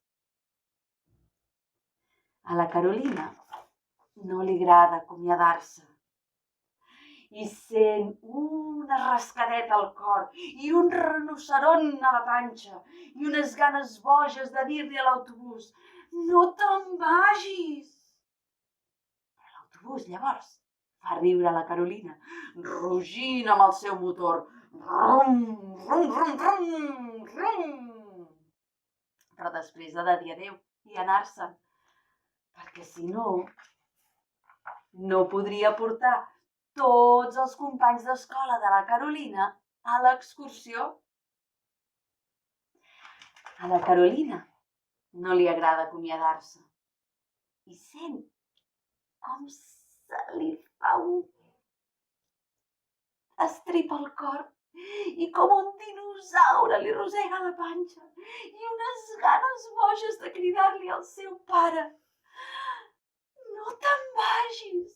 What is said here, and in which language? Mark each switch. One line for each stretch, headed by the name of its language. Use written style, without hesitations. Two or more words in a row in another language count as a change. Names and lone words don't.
Catalan: A la Carolina no li agrada acomiadar-se i sent una rascadeta al cor i un rinoceront a la panxa i unes ganes boges de dir-li a l'autobús: no te'n vagis! Però l'autobús llavors fa riure la Carolina, rugint amb el seu motor. Rum, rum, rum, rum, rum. Però després ha de dir adéu i anar-se'n, perquè si no, no podria portar tots els companys d'escola de la Carolina a l'excursió. A la Carolina no li agrada acomiadar-se i sent com se li fa un estrip al cor i com un dinosaure li rosega la panxa i unes ganes boges de cridar-li al seu pare: no te'n vagis!